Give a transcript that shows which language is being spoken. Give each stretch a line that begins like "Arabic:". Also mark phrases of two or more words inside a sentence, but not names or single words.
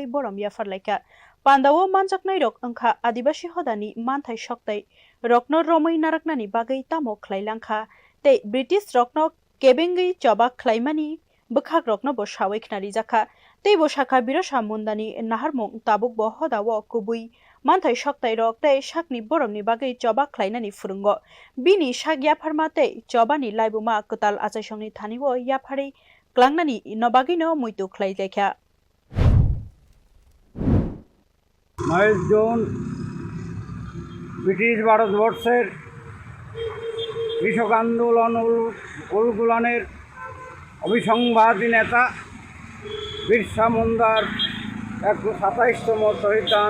Kok Borok: Borom Yafarlaika Pandawo Manjaknai Rok Angkha Adibasi Hodani Manthai Shoktai Rokno Romoi Naraknani Bagai Tamo Khlailangkha Tei British Rokno Kebengi Choba Khlaimani Bukhak Rokno Bo Shawek Nari Jaka Tei Bo Shakha Birasamundani Naharmong Tabuk Bo Hodawo Kubui Manthai Shoktai Rok Tei Shakni Boromni Bagai Choba Khlainani Furungo Bini Shak Yafarmate Chobani Laibuma Kutal Achaishongni Thaniwo Yafari Klangnani Nobagino Muitu Khlailekha
Bangla: 22 জুন ব্রিটিশ ভারতবর্ষের কৃষক আন্দোলন উলগুলানের অভিসংবাদী নেতা বিরসা মুন্ডার 127তম শহীদান